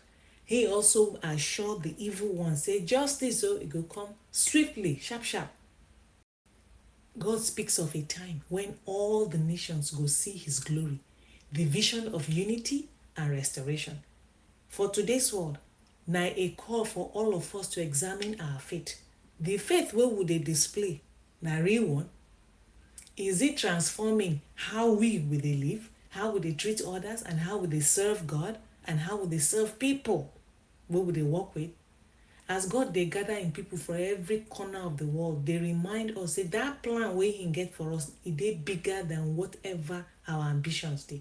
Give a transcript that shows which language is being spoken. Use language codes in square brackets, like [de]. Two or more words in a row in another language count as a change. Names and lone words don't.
[pcm] He also assured the evil one, say justice it go come swiftly, sharp. God speaks of a time when all the nations go see his glory, the vision of unity and restoration. For today's world, na a call for all of us to examine our faith. The faith wey we dey display na real one? Is it transforming how we will dey live, how we dey treat others, and how we dey serve God, and how we dey serve people wey we dey work with? As God dey gather im people for every corner of the world, dey remind us say that plan wey He get for us, e dey bigger than whatever our ambitions dey.